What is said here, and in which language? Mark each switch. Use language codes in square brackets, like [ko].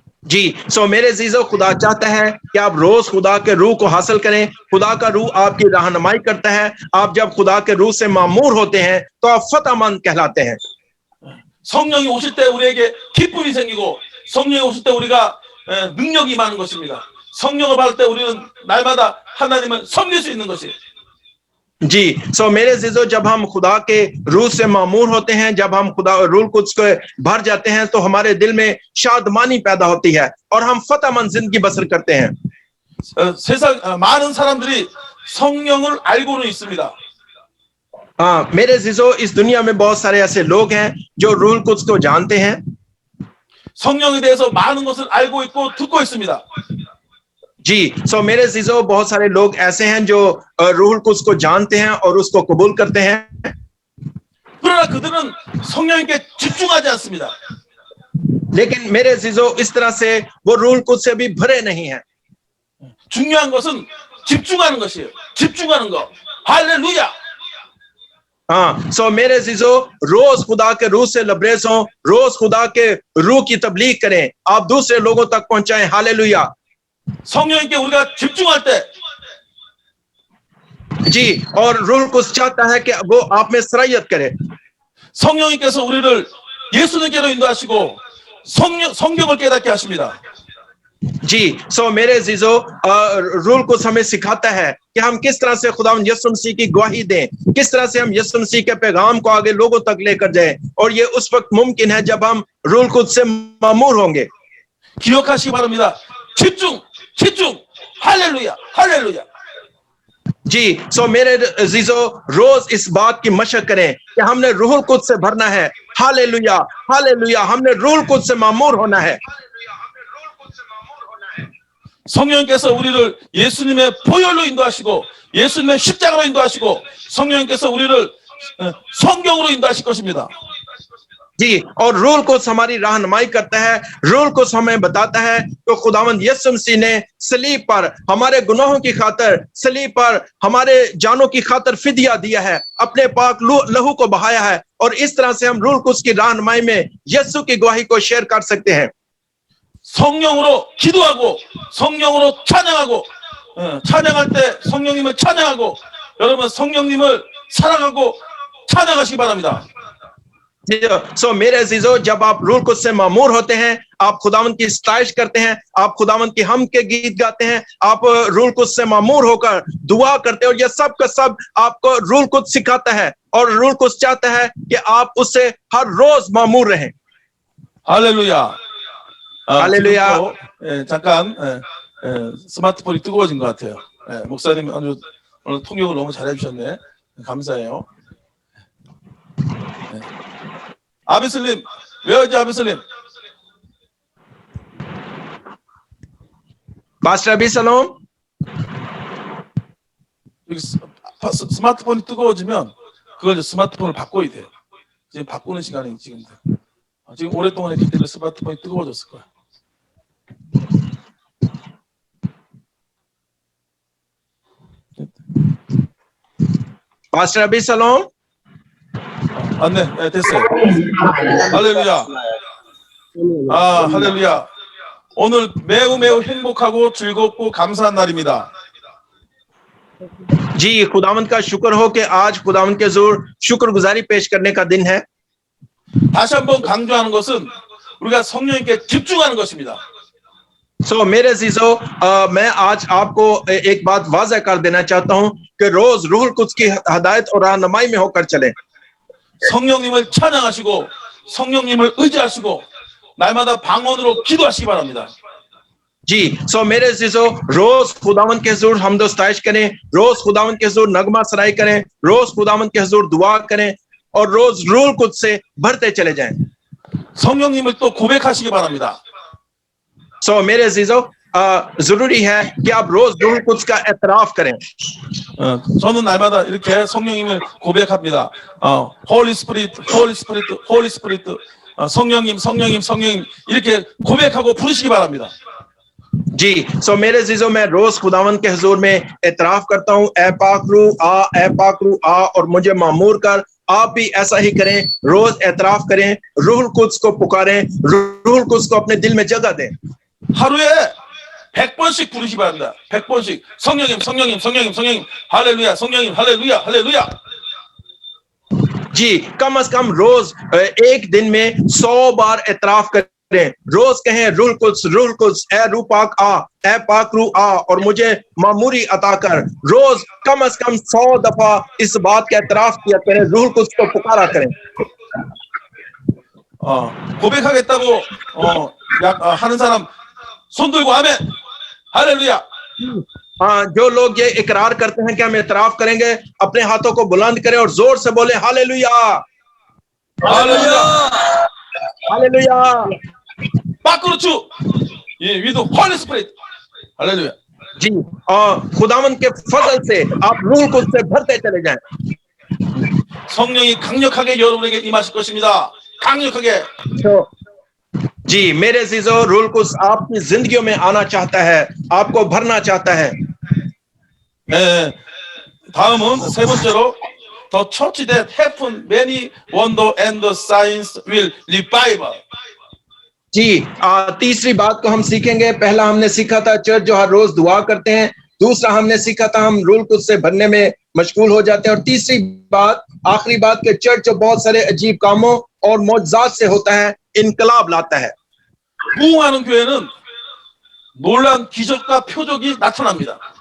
[hi] जी, सो मेरे अजीजों, खुदा चाहता है कि आप रोज खुदा के रूह को हासिल करें. खुदा का रूह आपकी रहनुमाई करता है. आप जब खुदा के रूह से मामूर होते हैं तो आप फतहमंद कहलाते हैं. [ko] 성령이 오실 때 우리에게 기쁨이 생기고 성령이 오실 때 우리가 능력이 임하는 것입니다. 성령을 받을 때 우리는 날마다 하나님을 섬길 수 있는 것이에요. [hi] जी, सो मेरे अजीजों, जब हम खुदा के रूह से मामूर होते हैं, जब हम खुदा रूहुल कुद्स को भर जाते हैं तो हमारे दिल में शादमानी पैदा होती है और हम फतहमंद जिंदगी बसर करते हैं. [ko] 세상 많은 사람들이 성령을 알고는 있습니다. [hi] हाँ, मेरे अजीजों, इस दुनिया में बहुत सारे ऐसे लोग हैं जो रूहुल कुद्स को जानते हैं. [ko] 성령에 대해서 많은 것을 알고 있고 듣고 있습니다. [hi] जी, सो मेरे अजीजों, बहुत सारे लोग ऐसे हैं जो रूहुल कुद्स को जानते हैं और उसको कबूल करते हैं. [ko] 그러나 그들은 성령님께 집중하지 않습니다. [hi] लेकिन मेरे अजीजों, इस तरह से वो रूहुल कुद्स से भी भरे नहीं हैं. [ko] 중요한 것은 집중하는 것이에요. 집중하는 거. 할렐루야. [hi] हाँ, सो मेरे अजीजों, रोज खुदा के रूह से लबरेज हों, रोज खुदा के रूह की तबलीग करें, आप दूसरे लोगों तक पहुंचाएं. हालेलुया. [ko] 성령님께 우리가 집중할 때 [hi] जी, और रूहुल कुद्स चाहता है कि वो आप में सरायत करे. [ko] 성령님께서 우리를 예수님께로 인도하시고 성경을 깨닫게 하십니다. [hi] जी, सो मेरे अजीजों, रूहुल कुद्स हमें सिखाता है कि हम किस तरह से खुदावंद यीशु मसीह की गवाही दें, किस तरह से हम यीशु मसीह के पैगाम को आगे लोगों तक लेकर जाएं, और ये उस वक्त मुमकिन है जब हम रूहुल कुद्स से मामूर होंगे. [ko] 기억하시기 바랍니다. 집중, 집중. 할렐루야, 할렐루야. [hi] जी, सो मेरे अजीजों, रोज इस बात की मशक करें कि हमने रूहुल कुद्स से भरना है. Hallelujah, hallelujah. हमने रूहुल कुद्स से मामूर होना है. [ko] 성령님께서 우리를 예수님의 보혈로 인도하시고 예수님의 십자가로 인도하시고 성령님께서 우리를 성경으로 인도하실 것입니다. [hi] जी, और रूल कुछ हमारी रहनुमाई करता है, रूल कुछ हमें बताता है तो खुदावंद यीशु मसीह ने सलीब पर हमारे गुनाहों की खातिर, सलीब पर हमारे जानों की खातिर फिदिया दिया है, अपने पाक लहू को बहाया है, और इस तरह से हम रूल कुछ की रहनुमाई में यीशु की गवाही को शेयर कर सकते हैं। [ko] 성령으로 기도하고 성령으로 찬양하고 찬양할 때 성령님을 찬양하고 여러분 성령님을 사랑하고 찬양하시기 바랍니다. [hi] सो मेरे अजीजों, जब आप रूल कुछ से मामूर होते हैं, आप खुदावंद की सताइश करते हैं, आप खुदावंद की हम के गीत गाते हैं, आप रूल कुछ से मामूर होकर दुआ करते हैं, और यह सब का सब आपको रूल कुछ सिखाता है, और रूल कुछ चाहता है कि आप उससे हर रोज मामूर रहें। [ko] 할렐루야. 할렐루야. 잠깐 스마트폰이 뜨거워진 것 같아요. 목사님 아주 오늘 통역을 너무 잘해주셨네. 감사해요. 아비슬림, [en] where is [ko] 아비슬림? [en] Pastor Abisalom, [ko] 여기 스마트폰이 뜨거워지면 그걸 스마트폰을 바꿔야 돼요. 지금 바꾸는 시간이 지금 오랫동안 했기 때문에 스마트폰이 뜨거워졌을 거야. [en] Pastor Abisalom. [ko] 네, 됐어요. 할렐루야. 할렐루야. 오늘 매우 행복하고 즐겁고 감사한 날입니다. [hi] जी, खुदावंद का शुक्र हो कि आज खुदावंद के हुजूर शुक्रगुजारी पेश करने का दिन है। [ko] 다시 한번 강조하는 것은 우리가 성령님께 집중하는 것입니다. [hi] सो मेरे अजीजों, मैं आज आपको एक बात वाज़ह कर देना चाहता हूं कि रोज रूहुल कुद्स की हदायत और रहनुमाई में होकर चलें। [ko] 성령님을 찬양하시고 성령님을 의지하시고 날마다 방언으로 기도하시기 바랍니다. [hi] जी, सो मेरे अजीजों, रोज खुदावंद के हुजूर हमदो सताइश करें, रोज खुदावंद के हुजूर नगमा सराई करें, रोज खुदावंद के हुजूर दुआ करें, और रोज रूहुल कुद्स से भरते चले जाएं। [ko] 성령님을 또 고백하시기 바랍니다. [hi] सो मेरे अजीजों, जरूरी है कि आप रोज रूहुल कुद्स का एतराफ करें। [ko] 저는 날마다 이렇게 성령님을 고백합니다. [en] Holy Spirit, Holy Spirit, Holy Spirit, [ko] 성령님, 성령님, 성령님 이렇게 고백하고 부르시기 바랍니다. [hi] जी, सो मेरे अजीजों, मैं रोज खुदावंद के हुजूर में एतराफ करता हूँ, ए पाकरू आ, ए पाकरू आ, और मुझे मामूर कर। आप भी ऐसा ही करें, रोज एतराफ करें, रूहुल कुद्स को पुकारें, रूहुल कुद्स को अपने दिल में जगह दें। [ko] 하루에 100번씩 부르시기 바랍니다. 100번씩 성령님, 성령님, 성령님, 성령님, 할렐루야, 성령님, 할렐루야, 할렐루야. [hi] जी, कम से कम रोज एक दिन में 100 बार एतराफ करें, रोज कहें रूहुल कुद्स, ए रूह पाक आ, ए पाक रूह आ, और मुझे मामूरी अता कर। रोज कम से कम 100 दफा इस बात का एतराफ किया करें, रूहुल कुद्स को पुकारा करें। [ko] 고백하겠다고 하는 사람 손 들고 아멘. 할렐루야. [hi] हाँ, जो लोग ये इकरार करते हैं कि हम एतराफ करेंगे, अपने हाथों को बुलंद करें और जोर से बोले hallelujah, [ko] 할렐루야. [hi] Hallelujah. [en] 바꾸르추. with Holy Spirit. 할렐루야. [hi] जी, और खुदावंद के फजल से आप रूह कुद्स से भरते चले जाएं। [ko] 성령이 강력하게 여러분에게 임하실 것입니다. 강력하게. [hi] जी, मेरे अजीजों, रूहुल कुद्स आपकी जिंदगियों में आना चाहता है, आपको भरना चाहता है। [ko] 네, 다음은 세 번째로 [en] The church that happen many wonder and signs will revive. [hi] जी, तीसरी बात को हम सीखेंगे। पहला हमने सीखा था चर्च जो हर रोज दुआ करते हैं, दूसरा हमने सीखा था हम रूहुल कुद्स से भरने में मशगूल हो जाते हैं, और तीसरी बात, आखिरी बात, के चर्च जो बहुत सारे अजीब कामों और मौजज़ात से होता है, इनकलाब लाता है। [ko] 부흥하는 교회는 놀란 기적과 표적이 나타납니다.